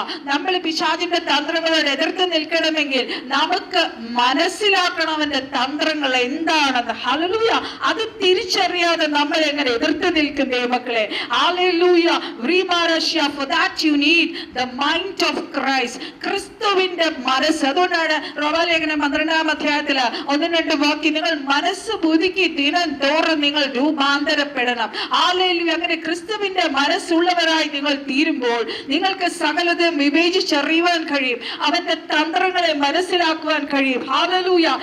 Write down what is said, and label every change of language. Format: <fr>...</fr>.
<ml>നമ്മൾ പിശാചിന്റെ തന്ത്രങ്ങളോട് എതിർത്ത് നിൽക്കണമെങ്കിൽ നമുക്ക് മനസ്സിലാക്കണം അവന്റെ തന്ത്രങ്ങൾ എന്താണെന്ന്. ഹല്ലേലൂയ. അത് തിരിച്ചറിയാതെ നമ്മൾ എങ്ങനെ എതിർത്ത് നിൽക്കും? ആയിരിക്കും ദൈവമക്കളെ. Hallelujah.</ml> <en>For that you need the mind of Christ.</en> <ml>ക്രിസ്തുവിന്റെ മനസ്സ്. അതുകൊണ്ടാണ് റോമാലേഖനം 12-ാം അധ്യായത്തില് 1-2 വാക്യം, നിങ്ങൾ മനസ്സ് പുതുക്കി ദിനം തോറും നിങ്ങൾ രൂപാന്തരപ്പെടണം. ഹല്ലേലൂയ. അങ്ങനെ ക്രിസ്തുവിന്റെ മനസ്സുള്ളവരായി നിങ്ങൾ തീരുമ്പോൾ നിങ്ങൾക്ക് സകലതും വിവേചിച്ചറിയുവാൻ കഴിയും. അവന്റെ തന്ത്രങ്ങളെ മനസ്സിലാക്കുവാൻ കഴിയും. ഹല്ലേലൂയ.</ml>